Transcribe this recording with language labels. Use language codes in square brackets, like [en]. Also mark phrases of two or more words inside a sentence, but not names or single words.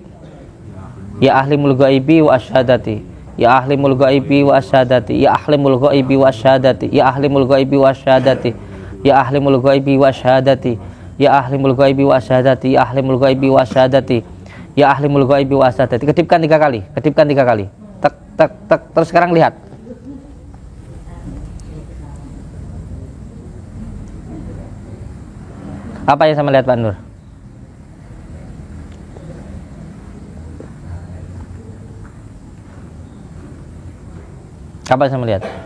[ar] يا عالم الغيب والشهادة. يا عالم الغيب والشهادة. يا عالم الغيب والشهادة. يا عالم الغيب والشهادة. يا عالم الغيب والشهادة. يا عالم الغيب والشهادة. يا عالم الغيب والشهادة. يا عالم الغيب والشهادة. [id] Kedipkan 3 kali. Kedipkan 3 kali. Tek tek tek. Terus sekarang lihat. Apa yang sama lihat Pak Nur? Apa yang sama lihat?